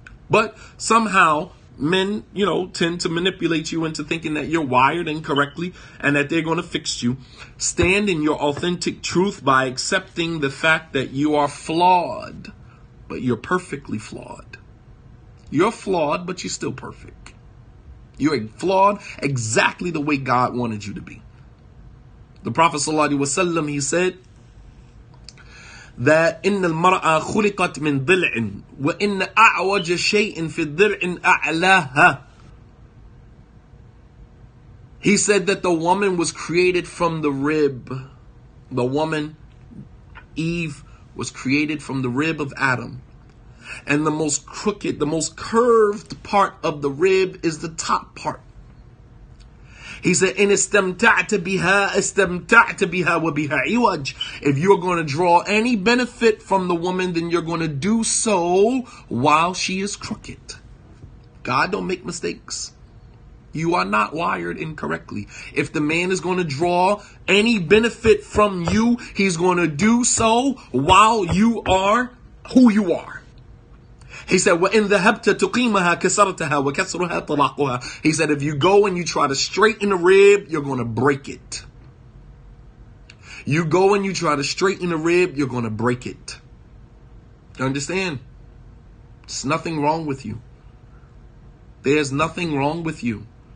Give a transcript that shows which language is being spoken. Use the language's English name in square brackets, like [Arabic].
[English] But somehow men, tend to manipulate you into thinking that you're wired incorrectly and that they're going to fix you. Stand in your authentic truth by accepting the fact that you are flawed, but you're perfectly flawed. You're flawed, but you're still perfect. You're flawed exactly the way God wanted you to be. The Prophet ﷺ, he said that [Arabic] إن المرأة خلقت من ضلع وإن أعوج شيء في الضلع أعلاها. [English] He said that the woman was created from the rib. The woman, Eve, was created from the rib of Adam. And the most crooked, the most curved part of the rib is the top part. He said, [Arabic] "In istamta'ta biha, istamta'ta biha wa biha iwaj." [English] If you're going to draw any benefit from the woman, then you're going to do so while she is crooked. God don't make mistakes. You are not wired incorrectly. If the man is going to draw any benefit from you, he's going to do so while you are who you are. [Arabic] He said, وَإِنْ ذَهَبْتَ تُقِيمَهَا كَسَرْتَهَا وَكَسْرُهَا طَلَاقُهَا. [English] He said, if you go and you try to straighten the rib, you're going to break it. You go and you try to straighten the rib, you're going to break it. You understand? There's nothing wrong with you. There's nothing wrong with you.